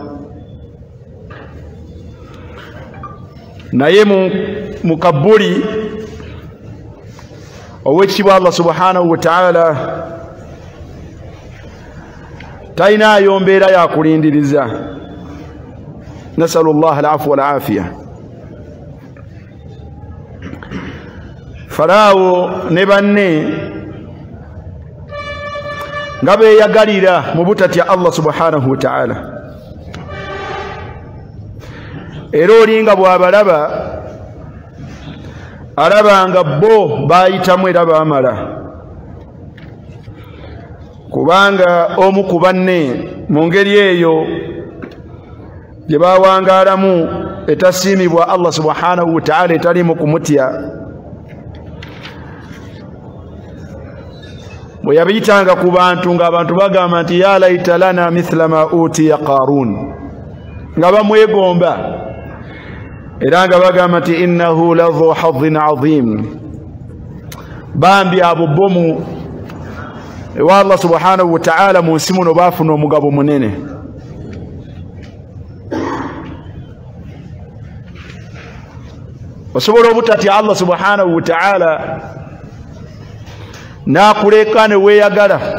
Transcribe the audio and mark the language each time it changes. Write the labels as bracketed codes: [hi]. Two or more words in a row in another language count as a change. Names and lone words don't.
[lg] Naye mu kabuli ow'ekitiibwa Allah [ar] سبحانه وتعالى [lg] talinaayo mbeera yakulindiriza. [ar] نسأل الله العفو والعافية. [lg] Faraawo ne banne nga beeyagalira mu butatya Allah [ar] سبحانه وتعالى. [lg] Era olinga bw'abalaba alabanga bo bayitamu era baamala kubanga omu ku banne mu ngeri eyo gye bawangaalamu etasiimibwa Allah [ar] سبحانه وتعالى [lg] etalimu kumutya bwe yabiyitanga ku bantu ng'abantu bagamba nti [ar] يا ليت لنا مثل ما أوتي قارون [lg] nga bamwegomba era nga bagamba nti [ar] إنه لذو حظ عظيم [lg] bambi abo bomu ewa Allah [ar] سبحانه وتعالى [lg] mu nsi muno baafuna omugabo munene osobola obutatya Allah [ar] سبحانه وتعالى [lg] nakuleka ne weeyagala